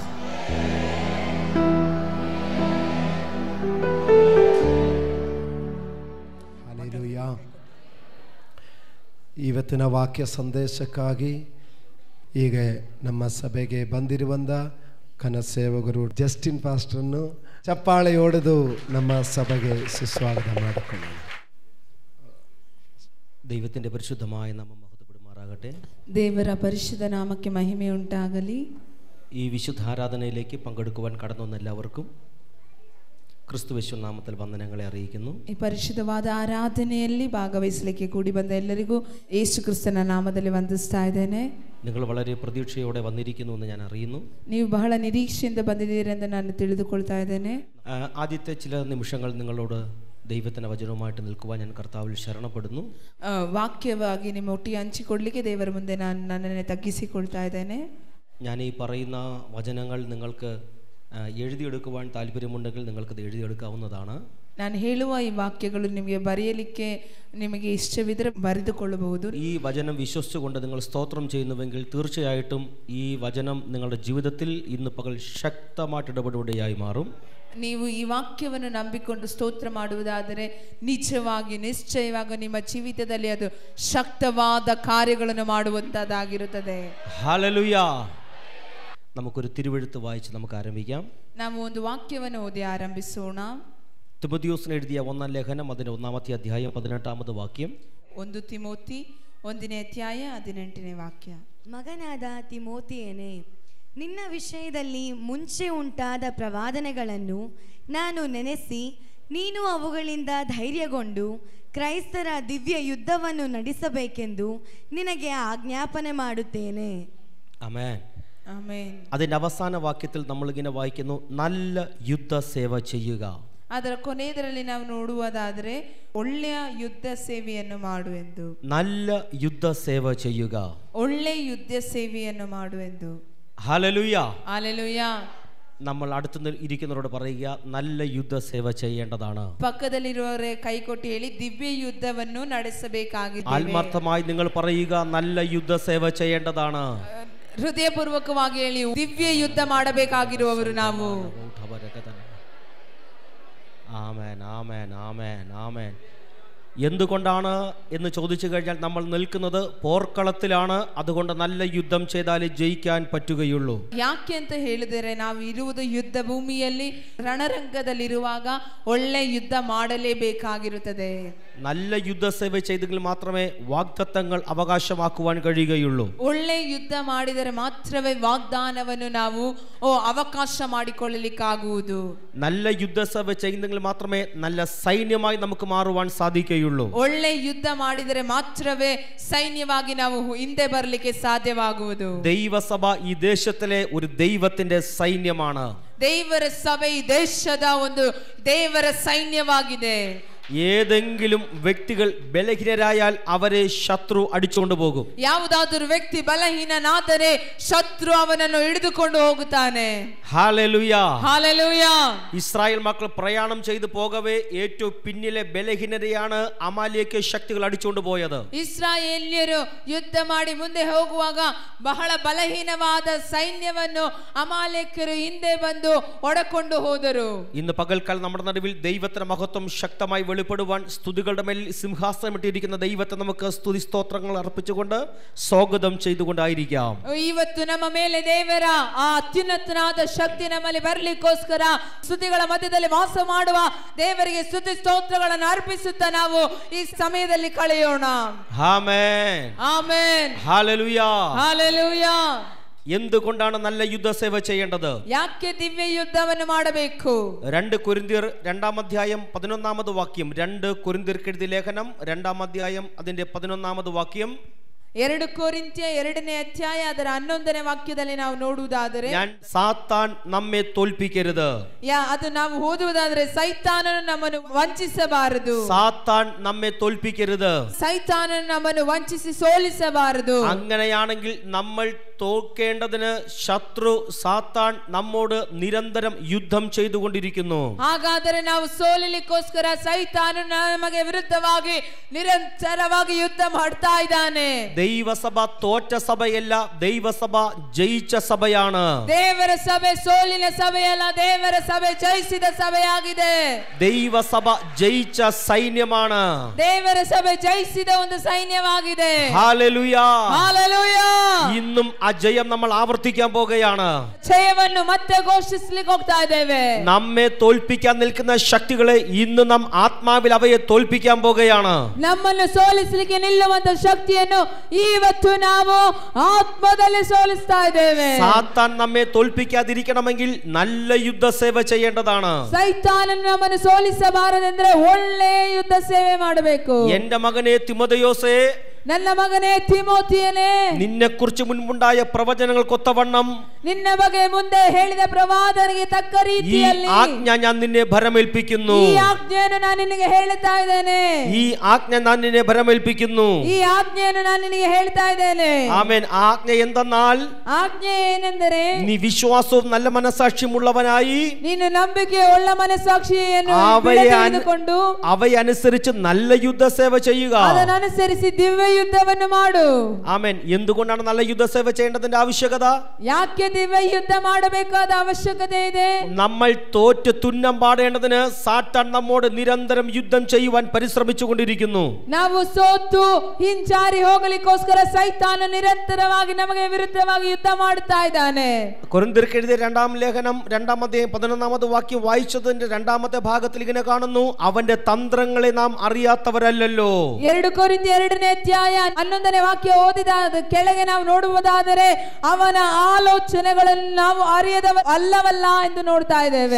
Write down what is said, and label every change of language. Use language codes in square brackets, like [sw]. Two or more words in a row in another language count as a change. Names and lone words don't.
[kn] ಹಲ್ಲೆಲೂಯಾ. ಇವತ್ತಿನ ವಾಕ್ಯ ಸಂದೇಶಕ್ಕಾಗಿ ಈಗ ನಮ್ಮ ಸಭೆಗೆ ಬಂದಿರುವಂಥ ಕನಸೇವಕರು ಜಸ್ಟಿನ್ ಪಾಸ್ಟರನ್ನು ಚಪ್ಪಾಳೆ ಹೊಡೆದು ನಮ್ಮ ಸಭೆಗೆ ಸುಸ್ವಾಗತ ಮಾಡಿಕೊಳ್ಳೋಣ. [ml] ദൈവത്തിൻ്റെ പരിശുദ്ധമായ നാമം മഹത്വപ്പെടുമാറാകട്ടെ. [kn] ದೇವರ ಪರಿಶುದ್ಧ ನಾಮಕ್ಕೆ ಮಹಿಮೆ ಉಂಟಾಗಲಿ. [ml] ഈ വിശുദ്ധ ആരാധനയിലേക്ക് പങ്കെടുക്കുവാൻ കടന്നു വന്ന എല്ലാവർക്കും ക്രിസ്തുയേശു നാമത്തിൽ വന്ദനങ്ങളെ അറിയിക്കുന്നു. [kn] ಈ ಪರಿಶುದ್ಧವಾದ ಆರಾಧನೆಯಲ್ಲಿ ಭಾಗವಹಿಸಲಿಕ್ಕೆ ಕೂಡಿ ಬಂದ ಎಲ್ಲರಿಗೂ ಯೇಸು ಕ್ರಿಸ್ತನ ನಾಮದಲ್ಲಿ ವಂದಿಸ್ತಾ ಇದ್ದೇನೆ. [ml] നിങ്ങൾ വളരെ പ്രതീക്ഷയോടെ വന്നിരിക്കുന്നു എന്ന് ഞാൻ അറിയുന്നു. [kn] ನೀವು ಬಹಳ ನಿರೀಕ್ಷೆಯಿಂದ ಬಂದಿದ್ದೀರಿ ಎಂದು ನಾನು ತಿಳಿದುಕೊಳ್ತಾ ಇದ್ದೇನೆ. [ml] ആദ്യത്തെ ചില നിമിഷങ്ങൾ നിങ്ങളോട് ദൈവത്തിൻ്റെ വചനവുമായിട്ട് നിൽക്കുവാൻ ഞാൻ കർത്താവിൽ ശരണപ്പെടുന്നു. [kn] ವಾಕ್ಯವಾಗಿ ನಿಮ್ಮ ಒಟ್ಟಿಗೆ ಹಂಚಿಕೊಡ್ಲಿಕ್ಕೆ ದೇವರ ಮುಂದೆ ನಾನು ನನ್ನನ್ನೇ ತಗ್ಗಿಸಿಕೊಳ್ತಾ ಇದ್ದೇನೆ. [ml] ഞാൻ ഈ പറയുന്ന വചനങ്ങൾ നിങ്ങൾക്ക് എഴുതിയെടുക്കുവാൻ താല്പര്യമുണ്ടെങ്കിൽ നിങ്ങൾക്കത് എഴുതിയെടുക്കാവുന്നതാണ്. [kn] ನಾನು ಹೇಳುವ ಈ ವಾಕ್ಯಗಳು ನಿಮಗೆ ಬರೆಯಲಿಕ್ಕೆ ನಿಮಗೆ ಇಷ್ಟವಿದ್ದರೆ ಬರೆದುಕೊಳ್ಳಬಹುದು. [ml] ഈ വചനം വിശ്വസിച്ചുകൊണ്ട് നിങ്ങൾ സ്തോത്രം ചെയ്യുന്നുവെങ്കിൽ തീർച്ചയായിട്ടും ഈ വചനം നിങ്ങളുടെ ജീവിതത്തിൽ ഇന്ന് പകൽ ശക്തമായിട്ട് ഇടപെടുകയായി മാറും. [kn] ನೀವು ಈ ವಾಕ್ಯವನ್ನು ನಂಬಿಕೊಂಡು ಸ್ತೋತ್ರ ಮಾಡುವುದಾದರೆ ನಿಜವಾಗಿ ನಿಶ್ಚಯವಾಗಿ ನಿಮ್ಮ ಜೀವಿತದಲ್ಲಿ ಅದು ಶಕ್ತವಾದ ಕಾರ್ಯಗಳನ್ನು ಮಾಡುವಂತದ್ದಾಗಿರುತ್ತದೆ. [ml] ഹല്ലേലൂയ. നമുക്കൊരു തിരുവെഴുത്ത് വായിച്ച് നമുക്ക് ആരംഭിക്കാം. [kn] ನಾವು ಒಂದು ವಾಕ್ಯವನ್ನು ಓದಿ ಆರಂಭಿಸೋಣ. [ml] തിമോഥെയോസിന് എഴുതിയ ഒന്നാം ലേഖനം അതിൻ്റെ 1-ാമത്തെ അധ്യായം 18-ാമത് വാക്യം. [kn] 1 ತಿಮೋಥಿ 1ನೇ ಅಧ್ಯಾಯ 18ನೇ ವಾಕ್ಯ. ಮಗನಾದ ತಿಮೋಥಿಯನೇ, ನಿನ್ನ ವಿಷಯದಲ್ಲಿ ಮುಂಚೆ ಉಂಟಾದ ಪ್ರವಾದನೆಗಳನ್ನು ನಾನು ನೆನೆಸಿ ನೀನು ಅವುಗಳಿಂದ ಧೈರ್ಯಗೊಂಡು ಕ್ರೈಸ್ತರ ದಿವ್ಯ ಯುದ್ಧವನ್ನು ನಡೆಸಬೇಕೆಂದು ನಿನಗೆ ಆಜ್ಞಾಪನೆ ಮಾಡುತ್ತೇನೆ. [ml] ആമേൻ. [kn] ಆಮೆನ್. [ml] അതിൻ്റെ അവസാന വാക്യത്തിൽ നമ്മളിങ്ങനെ വായിക്കുന്നു, നല്ല യുദ്ധ സേവ ചെയ്യുക. [kn] ಅದರ ಕೊನೆಯದರಲ್ಲಿ ನಾವು ನೋಡುವುದಾದರೆ ಒಳ್ಳೆಯ ಯುದ್ಧ ಸೇವೆಯನ್ನು ಮಾಡು ಎಂದು. [ml] നല്ല യുദ്ധ സേവ ചെയ്യുക. [kn] ಒಳ್ಳೆಯ ಯುದ್ಧ ಸೇವೆಯನ್ನು ಮಾಡು ಎಂದು. [ml] ഹല്ലേലൂയ. ഹല്ലേലൂയ. നമ്മൾ അടുത്ത് ഇരിക്കുന്നവരോട് പറയുക, നല്ല യുദ്ധ സേവ ചെയ്യേണ്ടതാണ്. [kn] ಪಕ್ಕದಲ್ಲಿರುವವರೇ ಕೈಕೊಟ್ಟು ಹೇಳಿ, ದಿವ್ಯ ಯುದ್ಧವನ್ನು ನಡೆಸಬೇಕಾಗಿದೆ. [ml] ആത്മാർത്ഥമായി നിങ്ങൾ പറയുക, നല്ല യുദ്ധ സേവ ചെയ്യേണ്ടതാണ്. [kn] ಹೃದಯಪೂರ್ವಕವಾಗಿ ಹೇಳಿ, ದಿವ್ಯ ಯುದ್ಧ ಮಾಡಬೇಕಾಗಿರುವವರು ನಾವು. [ml] ആമേൻ, ആമേൻ, ആമേൻ, ആമേൻ. എന്തുകൊണ്ടാണ് എന്ന് ചോദിച്ചു കഴിഞ്ഞാൽ നമ്മൾ നിൽക്കുന്നത് പോർക്കളത്തിലാണ്. അതുകൊണ്ട് നല്ല യുദ്ധം ചെയ്താലേ ജയിക്കാൻ പറ്റുകയുള്ളൂ. [kn] ಯಾಕೆ ಅಂತ ಹೇಳಿದರೆ ನಾವು ಇರುವುದು ಯುದ್ಧ ಭೂಮಿಯಲ್ಲಿ ರಣರಂಗದಲ್ಲಿರುವಾಗ ಒಳ್ಳೆ ಯುದ್ಧ ಮಾಡಲೇಬೇಕಾಗಿರುತ್ತದೆ. [ml] നല്ല യുദ്ധസേവ ചെയ്തെങ്കിൽ മാത്രമേ വാഗ്ദത്തങ്ങൾ അവകാശമാക്കുവാൻ കഴിയുകയുള്ളൂ. [kn] ಒಳ್ಳೆ ಯುದ್ಧ ಮಾಡಿದರೆ ಮಾತ್ರವೇ ವಾಗ್ದಾನವನ್ನು ನಾವು ಅವಕಾಶ ಮಾಡಿಕೊಳ್ಳಲಿಕ್ಕಾಗುವುದು. [ml] നല്ല യുദ്ധസേവ ചെയ്യുന്നെങ്കിൽ മാത്രമേ നല്ല സൈന്യമായി നമുക്ക് മാറുവാൻ സാധിക്കുകയുള്ളൂ. [kn] ಒಳ್ಳೆ ಯುದ್ಧ ಮಾಡಿದರೆ ಮಾತ್ರವೇ ಸೈನ್ಯವಾಗಿ ನಾವು ಹಿಂದೆ ಬರಲಿಕ್ಕೆ ಸಾಧ್ಯವಾಗುವುದು. [ml] ദൈവസഭ ഈ ദേശത്തിലെ ഒരു ദൈവത്തിന്റെ സൈന്യമാണ്. [kn] ದೇವರ ಸಭೆ ಈ ದೇಶದ ಒಂದು ದೇವರ ಸೈನ್ಯವಾಗಿದೆ. [ml] ഏതെങ്കിലും വ്യക്തികൾ ബലഹീനരായാൽ അവരെ ശത്രു അടിച്ചുകൊണ്ട് പോകും. [kn] ಯಾವುದಾದರೂ ವ್ಯಕ್ತಿ ಬಲಹೀನನಾದರೆ ಶತ್ರು ಅವನನ್ನು ಹಿಡಿದುಕೊಂಡು ಹೋಗುತ್ತಾನೆ. [ml] ഹല്ലേലൂയ ഹല്ലേലൂയ. ഇസ്രായേൽ മക്കൾ പ്രയാണം ചെയ്തു പോകവേ ഏറ്റവും പിന്നിലെ ബലഹീനരെയാണ് അമാലേക്യ ശക്തികൾ അടിച്ചുകൊണ്ട് പോയത്. [kn] ಇಸ್ರಾಯೇಲ್ಯರು ಯುದ್ಧ ಮಾಡಿ ಮುಂದೆ ಹೋಗುವಾಗ ಬಹಳ ಬಲಹೀನವಾದ ಸೈನ್ಯವನ್ನು ಅಮಾಲೇಕ್ಯರು ಹಿಂದೆ ಬಂದು ಒಡಕೊಂಡು ಹೋದರು. [ml] ഇന്ന് പകൽക്കാലം നമ്മുടെ നടുവിൽ ദൈവത്തിന്റെ മഹത്വം ശക്തമായി വെളിപ്പെടുവാൻ സ്തുതികളുടെ മേൽ സിംഹാസനമിട്ടിരിക്കുന്ന ദൈവത്തെ നമുക്ക് സ്തുതി സ്തോത്രങ്ങൾ അർപ്പിച്ചുകൊണ്ട് സ്വാഗതം ചെയ്തുകൊണ്ടായിരിക്കാം. [kn] ಇವತ್ತು ನಮ್ಮ ಮೇಲೆ ದೇವರ ಆ ಅತ್ಯುನ್ನತನಾದ ಶಕ್ತಿ ನಮ್ಮಲ್ಲಿ ಬರಲಿಕ್ಕೋಸ್ಕರ ಸ್ತುತಿಗಳ ಮಧ್ಯದಲ್ಲಿ ವಾಸ ಮಾಡುವ ದೇವರಿಗೆ ಸ್ತುತಿ ಸ್ತೋತ್ರಗಳನ್ನು ಅರ್ಪಿಸುತ್ತಾ ನಾವು ಈ ಸಮಯದಲ್ಲಿ ಕಳೆಯೋಣ. [ml] ആമേൻ [kn] ಆಮೆನ್. [ml] ഹല്ലേലൂയ [kn] ಹಲ್ಲೆಲೂಯ. [ml] എന്തുകൊണ്ടാണ് നല്ല യുദ്ധസേവ ചെയ്യേണ്ടത്? [kn] ಯಾಕೆ ದಿವ್ಯ ಯುದ್ಧವನ್ನು ಮಾಡಬೇಕು? [ml] 2 കൊരിന്ത്യർ 2-ാം അധ്യായം 11-ാമത് വാക്യം. 2 കൊരിന്ത്യർക്ക് എഴുതിയ ലേഖനം 2-ാം അധ്യായം അതിന്റെ 11-ാമത് വാക്യം. [kn] 2 ಕೊರಿಂಥ್ಯ 2ನೇ ಅಧ್ಯಾಯ ಅದರ 11ನೇ ವಾಕ್ಯದಲ್ಲಿ ನಾವು ನೋಡುವುದಾದರೆ, [ml] ഞാൻ സാത്താൻ നമ്മെ തോൽപ്പിക്കരുത്. [kn] ಅದು ನಾವು ಓದುವುದಾದರೆ ಸೈತಾನನು ನಮ್ಮನ್ನು ವಂಚಿಸಬಾರದು. [ml] സാത്താൻ നമ്മെ തോൽപ്പിക്കരുത്. [kn] ಸೈತಾನನು ನಮ್ಮನ್ನು ವಂಚಿಸಿ ಸೋಲಿಸಬಾರದು. [ml] അങ്ങനെയാണെങ്കിൽ നമ്മൾ തോൽക്കേണ്ടതിന് ശത്രു സാത്താൻ നമ്മോട് നിരന്തരം യുദ്ധം ചെയ്തുകൊണ്ടിരിക്കുന്നു. [kn] ಹಾಗಾದರೆ ನಾವು ಸೋಲಿಲಿಕ್ಕೋಸ್ಕರ ಸೈತಾನನು ನಮಗೆ ವಿರುದ್ಧವಾಗಿ ನಿರಂತರವಾಗಿ ಯುದ್ಧ ಮಾಡ್ತಾ ಇದ್ದಾನೆ. [ml] ദൈവസഭ തോറ്റ സഭയല്ല, ദൈവസഭ ജയിച്ച സഭയാണ്. [kn] ದೇವರ ಸಭೆ ಸೋಲಿನ ಸಭೆಯಲ್ಲ, ದೇವರ ಸಭೆ ಜಯಿಸಿದ ಸಭೆಯಾಗಿದೆ. [ml] ദൈവസഭ ജയിച്ച സൈന്യമാണ്. [kn] ದೇವರ ಸಭೆ ಜಯಿಸಿದ ಒಂದು ಸೈನ್ಯವಾಗಿದೆ. [ml] ഹല്ലേലൂയ. [kn] ಹಲ್ಲೆಲೂಯ. [ml] ഇന്നും ആ ജയം നമ്മൾ ആവർത്തിക്കാൻ പോകുകയാണ്. [kn] ಜಯವನ್ನು ಮತ್ತೆ ಘೋಷಿಸಲಿಕ್ಕೆ ಹೋಗ್ತಾ ಇದ್ದೇವೆ. [ml] നമ്മെ തോൽപ്പിക്കാൻ നിൽക്കുന്ന ശക്തികളെ ഇന്ന് നാം ആത്മാവിൽ അവയെ തോൽപ്പിക്കാൻ പോകുകയാണ്. [kn] ನಮ್ಮನ್ನು ಸೋಲಿಸಲಿಕ್ಕೆ ನಿಲ್ಲುವಂತ ಶಕ್ತಿಯನ್ನು ಇವತ್ತು ನಾವು ಆತ್ಮದಲ್ಲಿ ಸೋಲಿಸ್ತಾ ಇದ್ದೇವೆ. [ml] സാത്താൻ നമ്മെ തോൽപ്പിക്കാതിരിക്കണമെങ്കിൽ നല്ല യുദ്ധസേവ ചെയ്യേണ്ടതാണ്. [kn] ಸೈತಾನನು ನಮ್ಮನ್ನು ಸೋಲಿಸಬಾರದೆಂದ್ರೆ ಒಳ್ಳೆ ಯುದ್ಧ ಸೇವೆ ಮಾಡಬೇಕು. [ml] എന്റെ മകനെ തിമോഥെയോസേ, [kn] ನನ್ನ ಮಗನೇ ತಿಮೋಥಿಯನೇ, [ml] നിന്നെ കുറിച്ച് മുൻപുണ്ടായ പ്രവചനങ്ങൾക്കൊത്തവണ്ണം [kn] ನಿನ್ನ ಬಗ್ಗೆ ಮುಂದೆ ಹೇಳಿದ ಪ್ರವಾದನೆಗೆ ತಕ್ಕ [ml] ഈ [kn] ರೀತಿಯಲ್ಲಿ [ml] ആജ്ഞ ഞാൻ നിന്നെ ഭരമേൽപ്പിക്കുന്നു. [kn] ಈ ಆಜ್ಞೆಯನ್ನು ನಾನು ನಿನಗೆ ಹೇಳ್ತಾ ಇದ್ದೇನೆ. [ml] ഈ ആജ്ഞ ഞാൻ നിന്നെ ഭരമേൽപ്പിക്കുന്നു. [kn] ಈ ಆಜ್ಞೆಯನ್ನು ನಾನು ನಿನಗೆ ಹೇಳ್ತಾ ಇದ್ದೇನೆ. [ml] ആമേൻ. ആജ്ഞ എന്തെന്നാൽ [kn] ಆಜ್ಞೆ ಏನೆಂದರೆ, [ml] നീ വിശ്വാസവും നല്ല മനസാക്ഷിയുമുള്ളവനായി [kn] ನೀನು ನಂಬಿಕೆ ಉಳ್ಳ ಮನಸ್ಸಾಕ್ಷಿಯನ್ನು ತೆಗೆದುಕೊಂಡು [ml] അവയനുസരിച്ച് നല്ല യുദ്ധസേവ ചെയ്യുക. [kn] ಅದನ್ನನುಸರಿಸಿ ದಿವ್ಯ ಯುದ್ಧವನ್ನು ಮಾಡು. [ml] ആമേൻ. എന്തുകൊണ്ടാണ് നല്ല യുദ്ധസേവ ചെയ്യേണ്ടതിന്റെ ആവശ്യകത? [kn] ಯಾಕೆ ದಿವ್ಯ ಯುದ್ಧ ಮಾಡಬೇಕಾದ ಅವಶ್ಯಕತೆ ಇದೆ? [ml] നമ്മൾ തോറ്റ് തുന്നം പാടേണ്ടതിന് സാത്താൻ നമ്മോട് നിരന്തരം യുദ്ധം ചെയ്യുവാൻ പരിശ്രമിച്ചുകൊണ്ടിരിക്കുന്നു. [kn] ನಾವು ಸೋತು ಹಿಂಜಾರಿ ಹೋಗಲಿಕ್ಕೋಸ್ಕರ ಸೈತಾನ ನಿರಂತರವಾಗಿ ನಮಗೆ ವಿರುದ್ಧವಾಗಿ ಯುದ್ಧ ಮಾಡುತ್ತಾ ಇದ್ದಾನೆ. [ml] കൊരിന്ത്യർക്ക് എഴുതിയ 2-ാം ലേഖനം 2-ാം അധ്യായം 11-ാമത് വാക്യം വായിച്ചതിന്റെ 2-ാമത്തെ ഭാഗത്തിൽ ഇങ്ങനെ കാണുന്നു, അവന്റെ തന്ത്രങ്ങളെ നാം അറിയാത്തവരല്ലല്ലോ. [kn] 2 ಕೊರಿಂಥ್ಯ 2ನೇ ಅಧ್ಯಾಯ 11ನೇ ವಾಕ್ಯ ಓದಿದ ಕೆಳಗೆ ನಾವು ನೋಡುವುದಾದರೆ ಅವನ ಆಲೋಚನೆಗಳನ್ನು ನಾವು അറിയದವ ಅಲ್ಲವಲ್ಲ ಎಂದು ನೋಡ್ತಾ ಇದ್ದೇವೆ.